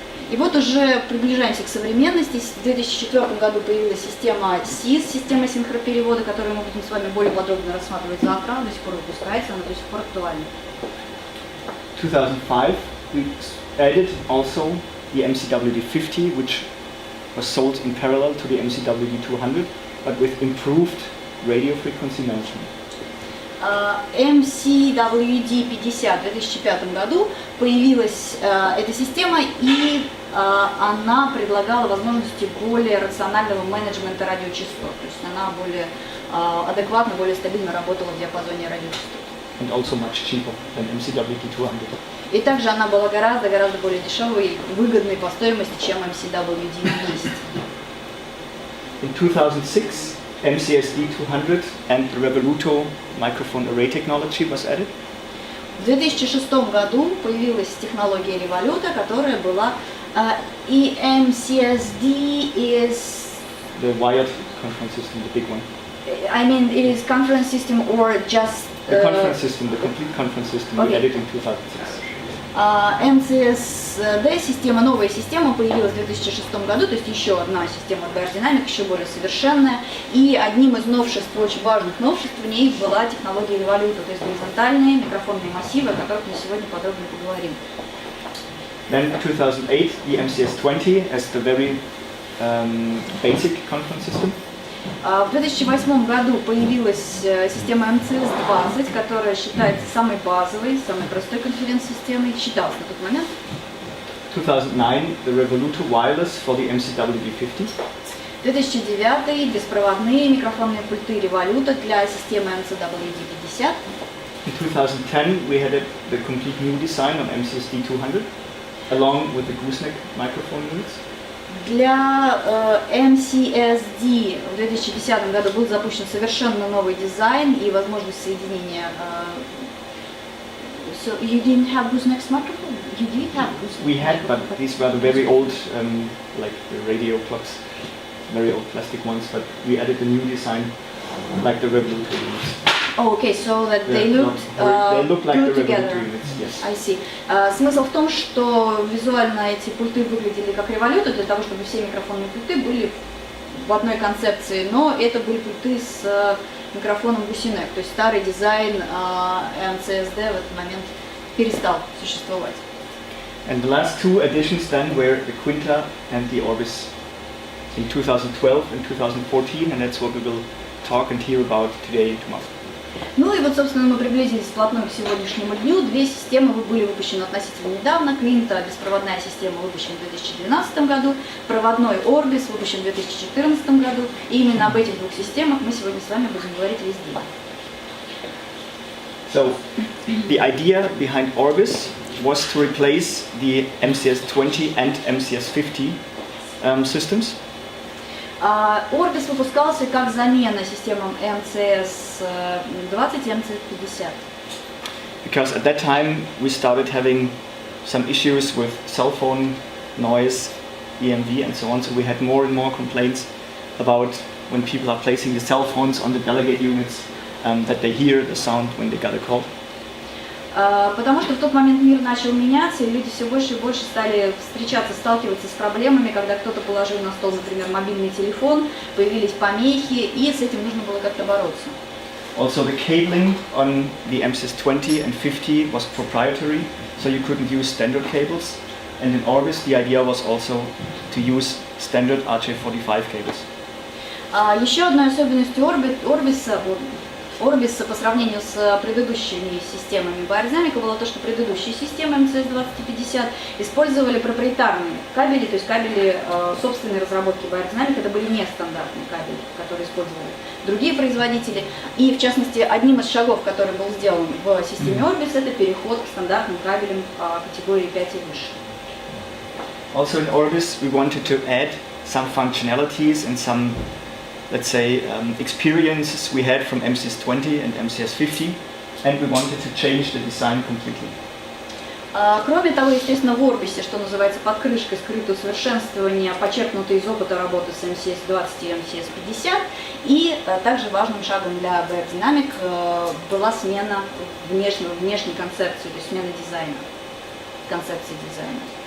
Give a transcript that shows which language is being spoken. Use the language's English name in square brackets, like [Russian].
[Russian] И вот уже приближаемся к современности. В 2004 году появилась система СИС, система синхроперевода, которую мы будем с вами более подробно рассматривать завтра. Она до сих пор выпускается, она до сих пор актуальна. [English] 2005 we added also the MCWD-50, which was sold in parallel to the MCWD-200, but with improved radio frequency management. [Russian] MCWD-50 в 2005 году появилась эта система, и она предлагала возможности более рационального менеджмента радиочастот. То есть она более адекватно, более стабильно работала в диапазоне радиочастот. [English] And also much cheaper than MCWD-200. [Russian] И также она была гораздо более дешевой и выгодной по стоимости, чем MCWD-200. [English] In 2006, MCSD-200 and the Revoluto microphone array technology was added. [Russian] В 2006 году появилась технология Revoluto, которая была и MCSD [English] is The wired conference system, the big one. I mean, it is conference system or just The conference system, the complete conference system we Okay. added in 2006. [Russian] MCSD, система, новая система появилась в 2006 году, то есть еще одна система от beyerdynamic, еще более совершенная. И одним из новшеств, очень важных новшеств в ней была технология Revoluto, то есть горизонтальные микрофонные массивы, о которых мы сегодня подробно поговорим. [English] Then 2008, the MCS-20 as the very basic conference system. [Russian] В 2008 году появилась система MCS-20, которая считается самой базовой, самой простой конференц-системой, считалась на тот момент. [English] 2009, the Revoluto wireless for the MCWD-50. [Russian] 2009 беспроводные микрофонные пульты Revoluto для системы MCWD-50. [English] In 2010, we had the complete new design on MCSD-200, along with the gooseneck microphone units. [Russian] Для MCSD в 2010 году был запущен совершенно новый дизайн и возможность соединения. [English] So you didn't have gooseneck microphone? You did have gooseneck. We had, but these were the very old, like the radio clocks, very old plastic ones. But we added a new design, like the Revoluto units. Oh, okay, so that they looked they look like good the together. Revoluto units. Yes. I see. [Russian] Смысл в том, что визуально эти пульты выглядели как Revoluto, для того, чтобы все микрофонные пульты были в одной концепции, но это были пульты с микрофоном гусиnek, то есть старый дизайн MCSD в этот момент перестал существовать. [English] And the last two additions then were the Quinta and the Orbis in 2012 and 2014, and that's what we will talk and hear about today and tomorrow. [Russian] Ну и вот, собственно, мы приблизились вплотную к сегодняшнему дню. Две системы были выпущены относительно недавно. Квинта, беспроводная система, выпущена в 2012 году. Проводной Orbis выпущен в 2014 году. И именно об этих двух системах мы сегодня с вами будем говорить весь день. [English] So, the idea behind Orbis was to replace the MCS-20 and MCS-50 systems. [Russian] Orbis выпускался как замена системам MCS-20 и MCS-50. [English] Because at that time we started having some issues with cell phone noise, EMV and so on, so we had more and more complaints about when people are placing the cell phones on the delegate units, that they hear the sound when they got a call. [Russian] Потому что в тот момент мир начал меняться, и люди все больше и больше стали сталкиваться с проблемами, когда кто-то положил на стол, например, мобильный телефон, появились помехи, и с этим нужно было как-то бороться. [English] Also the cabling on the MCS-20 and 50 was proprietary, so you couldn't use standard cables. And in Orbis the idea was also to use standard RJ45 cables. [Russian] Еще одной особенностью Orbis по сравнению с предыдущими системами beyerdynamic было то, что предыдущие системы MCS-20 и 50 использовали проприетарные кабели, то есть кабели собственной разработки beyerdynamic, это были нестандартные кабели, которые использовали другие производители. И в частности, одним из шагов, который был сделан в системе Orbis, это переход к стандартным кабелям категории 5 и выше. [English] Also in Orbis we wanted to add some functionalities and some, let's say, experiences we had from MCS-20 and MCS-50 and we wanted to change the design completely. [Russian] Кроме того, естественно, в Орбисе, что называется под крышкой скрытое усовершенствование, подчеркнуто из опыта работы с MCS-20 и MCS-50, и также важным шагом для beyerdynamic была смена внешней концепции, то есть смена дизайна, концепции дизайна.